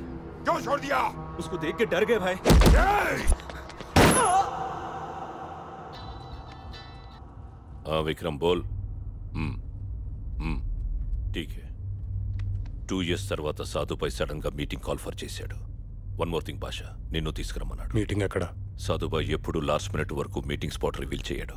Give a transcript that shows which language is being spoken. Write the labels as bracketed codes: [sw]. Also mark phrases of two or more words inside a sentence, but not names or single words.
[hi] क्यों छोड़ दिया? उसको देख के डर गए भाई। हाँ विक्रम बोल। ठीक है. [te] 2 years తర్వాత సాధుపై సడన్ గా [en] meeting call for [te] చేశాడు. [en] one more thing [te] బాషా, నిన్ను తీసుకురమ్మన్నాడు. మీటింగ్ ఎక్కడ? సాధుబాయ్ ఎప్పుడు [en] last minute [te] వరకు [en] meeting spot reveal [te] చేయడు.